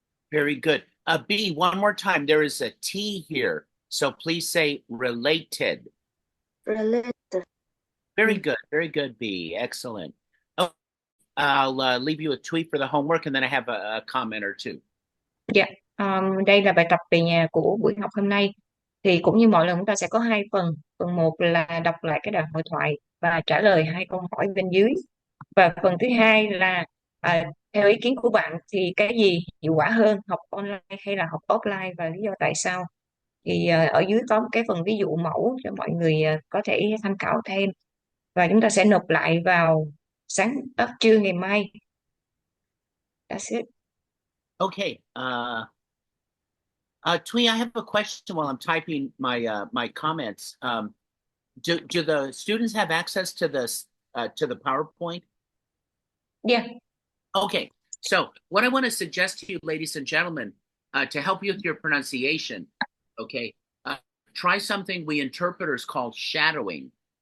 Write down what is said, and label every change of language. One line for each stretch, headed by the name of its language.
English: Very good. B, one more time. There is a T here. So please say related. Related. Very good, B. Excellent. Oh, I'll leave you a tweet for the homework, and then I have a comment or two.
Vietnamese: Dạ, đây là bài tập về nhà của buổi học hôm nay. Thì cũng như mọi lần chúng ta sẽ có hai phần. Phần 1 là đọc lại cái đoạn hội thoại và trả lời hai câu hỏi bên dưới. Và phần thứ hai là theo ý kiến của bạn thì cái gì hiệu quả hơn, học online hay là học offline và lý do tại sao? Thì ở dưới có một cái phần ví dụ mẫu cho mọi người có thể tham khảo thêm. Và chúng ta sẽ nộp lại vào trưa ngày mai.
English: That's it. Okay. Twee, I have a question while I'm typing my comments. Do the students have access to the PowerPoint? Yeah. Okay. So what I want to suggest to you, ladies and gentlemen, to help you with your pronunciation, okay, try something we interpreters call shadowing.